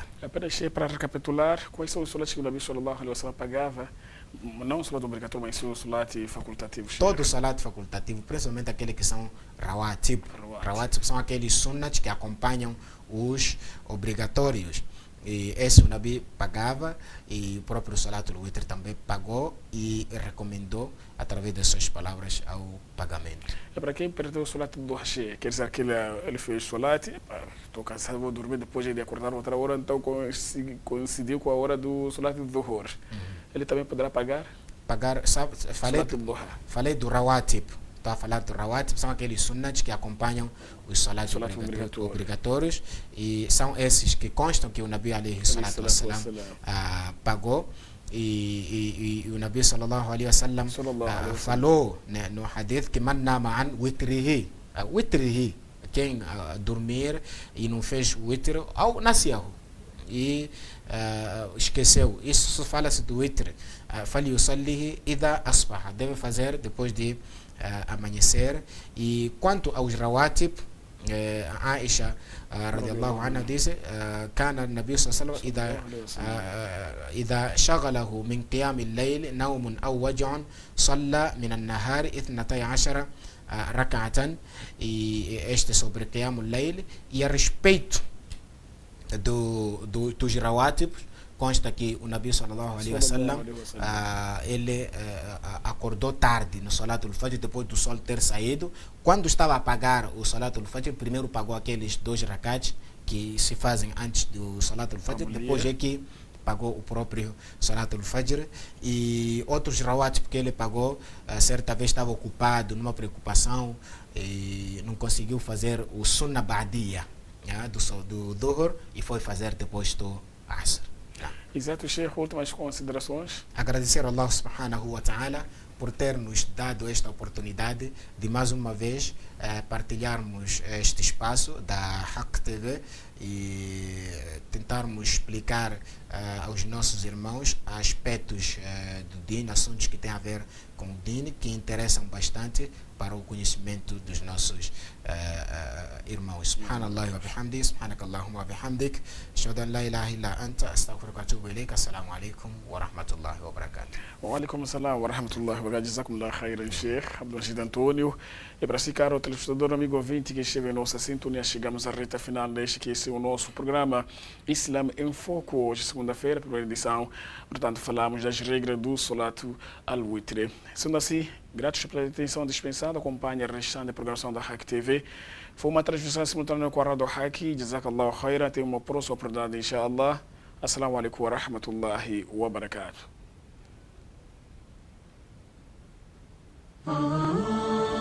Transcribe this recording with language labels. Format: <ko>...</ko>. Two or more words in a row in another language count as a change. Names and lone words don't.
<pt>Apenas para recapitular, quais são os salats que o Nabi</pt> <ar>صلى الله عليه وسلم</ar> <pt>pagava? Não o salat obrigatório, mas sim o salat facultativo. Todo o salat facultativo, principalmente aqueles que são rawatib. Rawatib são aqueles sunnats que acompanham os obrigatórios. E esse o Nabi pagava, e o próprio</pt> <ar>صلاة الوتر</ar> <pt>também pagou e recomendou através das suas palavras ao pagamento. É para quem perdeu o salat do Duha, quer dizer que ele fez o salat, estou cansado, vou dormir, depois de acordar outra hora, então coincidiu com a hora do salat do Duhur. Ele também poderá pagar? Pagar, sabe, falei do rawatib. Estou a falar do rawatib, são aqueles sunnats que acompanham os salats obrigatórios, e são esses que constam que o Nabi</pt> <ar>عليه الصلاة والسلام</ar> <pt>pagou, e o Nabi</pt> <ar>صلى الله عليه وسلم</ar> <pt>falou, né, no hadith, que</pt> <ar>من نام عن وتره,</ar> <pt>quem dormir e não fez witr, ou nasiyahu, e esqueceu. Isso fala-se do witr.</pt> <ar>فليصله إذا أصبح,</ar> <pt>deve fazer depois de amanhecer. E quanto aos rawatib, Aisha radiallahu anha disse:</pt> <ar>كان النبي صلى الله عليه وسلم إذا شغله من قيام الليل نوم أو وجع صلى من النهار 12 ركعة.</ar> <pt>E este sobre</pt> <ar>قيام الليل.</ar> <pt>E a respeito dos rawatib, consta que o Nabi</pt> <ar>صلى الله عليه وسلم</ar> <pt>ele acordou tarde no</pt> <ar>صلاة الفجر,</ar> <pt>depois do sol ter saído. Quando estava a pagar o</pt> <ar>صلاة الفجر,</ar> <pt>primeiro pagou aqueles 2 rakats que se fazem antes do</pt> <ar>صلاة الفجر,</ar> <pt>depois é que pagou o próprio</pt> <ar>صلاة الفجر.</ar> <pt>E outros rawatib que ele pagou, certa vez estava ocupado numa preocupação e não conseguiu fazer o</pt> <ar>سنة بعدية,</ar> <pt>do Dhuhr e foi fazer depois do Asr. Exato, Sheikh. Últimas considerações? Agradecer a</pt> <ar>الله سبحانه وتعالى</ar> <pt>por ter nos dado esta oportunidade de mais uma vez partilharmos este espaço da Haq TV e tentarmos explicar aos nossos irmãos aspectos do Din, assuntos que têm a ver com o Din, que interessam bastante para o conhecimento dos nossos irmãos.</pt> <ar>سبحان الله وبحمده، سبحانك اللهم وبحمدك، أشهد أن لا إله إلا أنت، أستغفرك وأتوب إليك. السلام عليكم ورحمة الله وبركاته. وعليكم السلام ورحمة الله وبركاته. جزاكم الله خيرا, Sheikh Abdulrashid Antônio.</ar> <pt>E para si, caro telespectador, amigo ouvinte que esteve em nossa sintonia, chegamos à reta final deste que é o nosso programa Islam em Foco. Hoje, segunda-feira, primeira edição. Portanto, falamos das regras do</pt> <ar>صلاة الوتر.</ar> <pt>Sendo assim, gratos pela atenção dispensada. Acompanhe a restante programação da Haq TV. Foi uma transmissão simultânea com a Rádio Haq.</pt> <ar>جزاك الله خيرا.</ar> <pt>Até uma próxima oportunidade, inshallah.</pt> <ar>السلام عليكم ورحمة الله وبركاته.</ar>